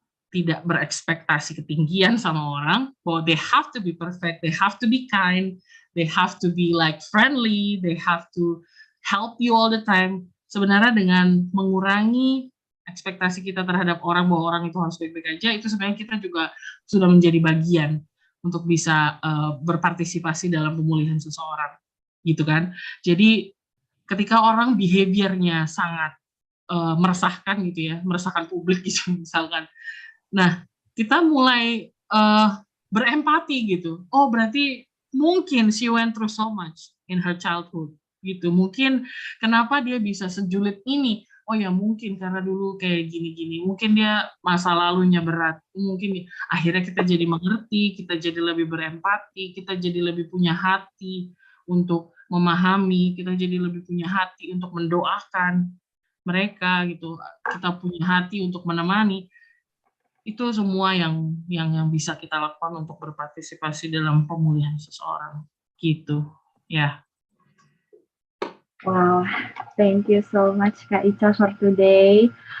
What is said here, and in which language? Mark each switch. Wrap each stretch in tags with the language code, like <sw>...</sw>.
<id>tidak berekspektasi ketinggian sama orang, bahwa</id> <en>they have to be perfect, they have to be kind, they have to be like friendly, they have to help you all the time.</en> <id>Sebenarnya dengan mengurangi ekspektasi kita terhadap orang bahwa orang itu harus baik-baik aja, itu sebenarnya kita juga sudah menjadi bagian untuk bisa berpartisipasi dalam pemulihan seseorang, gitu kan. Jadi ketika orang behavior-nya sangat meresahkan gitu ya, meresahkan publik gitu misalkan. Nah, kita mulai berempati gitu. Oh, berarti mungkin</id> <en>she went through so much in her childhood</en> <id>gitu. Mungkin kenapa dia bisa sejulit ini? Oh ya mungkin karena dulu kayak gini-gini. Mungkin dia masa lalunya berat. Mungkin akhirnya kita jadi mengerti, kita jadi lebih berempati, kita jadi lebih punya hati untuk memahami, kita jadi lebih punya hati untuk mendoakan mereka gitu. Kita punya hati untuk menemani. Itu semua yang bisa kita lakukan untuk berpartisipasi dalam pemulihan seseorang gitu ya.</id> <en>Wow, thank you so much Kak Ica for today.</en>